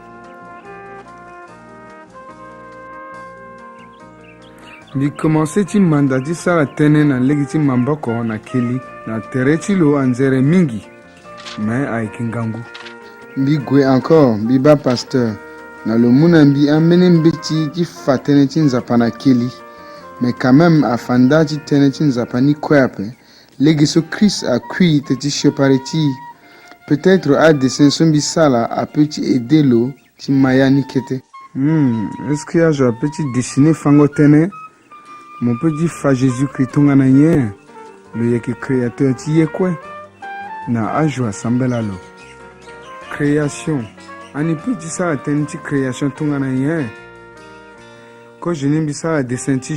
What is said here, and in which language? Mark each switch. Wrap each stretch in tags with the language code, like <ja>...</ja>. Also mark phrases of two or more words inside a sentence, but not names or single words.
<sg>mbi commencé ti manda ti sara tënë na lege ti mamboko na keli na tere ti lo anzere mingi me ayeke ngangu mbi gue encore mbi ba pasteur na lo mu na mbi ambeni mbeti ti fa tënë ti nzapa na keli</sg> <fr>mais quand même</fr> <sg>afanda ti tënë ti nzapa ni kue ape lege so Christ akui te ti siopare ti peut-être adessin so mbi sala apeut ti aide lo ti maya ni kete</sg> <fr>est-ce que</fr> <sg>azo apeut ti dessiner fango tënë mo peut ti fa Jésus-Christ tongana nye lo yeke créateur ti ye kue na azo asambela lo création ani peut ti sara tënë ti création tongana nye ko je ni mbi sara dessin ti</sg>